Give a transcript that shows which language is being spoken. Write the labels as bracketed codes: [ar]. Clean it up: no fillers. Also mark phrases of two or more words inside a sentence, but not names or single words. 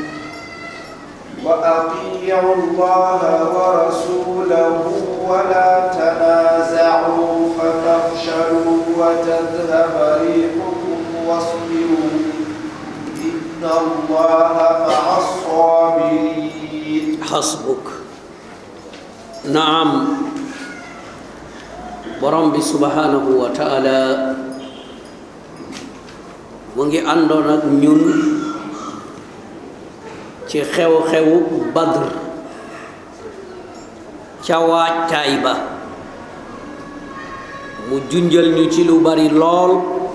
[ar] وأطيعوا الله ورسوله ولا تنازعوا فتفشلوا وتذهب ريحكم واصبروا إن الله مع الصابرين. حسبك. نعم. [wo] borom bi [ar] سبحانه وتعالى [wo] mu ngi àndoon ak ñun ci xew-xewu Badr ca waajtaay ba mu junjal ñu ci lu bari lool